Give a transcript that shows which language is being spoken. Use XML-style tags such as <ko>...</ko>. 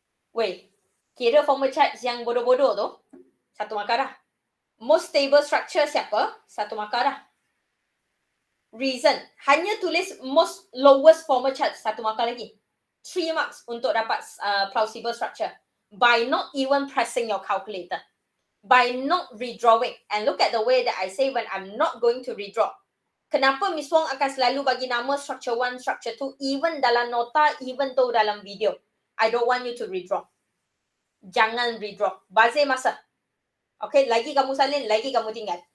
<ms>Wait, kira formal charge yang bodoh-bodoh tu, 1 markah dah. Most stable structure siapa? 1 markah dah. Reason, hanya tulis most lowest formal charge, 1 markah lagi. 3 marks untuk dapat plausible structure.</ms> <en>By not even pressing your calculator. By not redrawing. And look at the way that I say when I'm not going to redraw.</en> <ms>Kenapa Miss Wong akan selalu bagi nama structure 1, structure 2, even dalam nota, even though dalam video.</ms> <en>I don't want you to redraw.</en> <ms>Jangan redraw. Bazir masa. Okay, lagi kamu salin, lagi kamu tinggal.</ms>